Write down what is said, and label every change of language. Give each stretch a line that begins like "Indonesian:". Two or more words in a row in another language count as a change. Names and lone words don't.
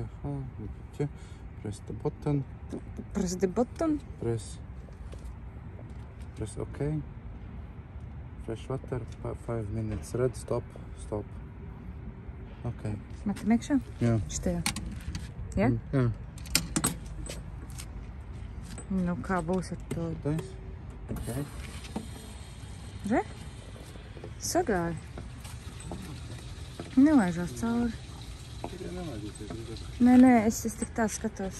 English: Press the button. Press the button. Press OK. Fresh water, 5 minutes. Red, stop. OK.
Latvian: Metam iekšā? Jā. Šitajā. Ja? Jā. Nu, kā būs ar to?
English: OK.
Latvian: Re? Sagāja. Nelaižās cauri. Nē, es tik tā skatos.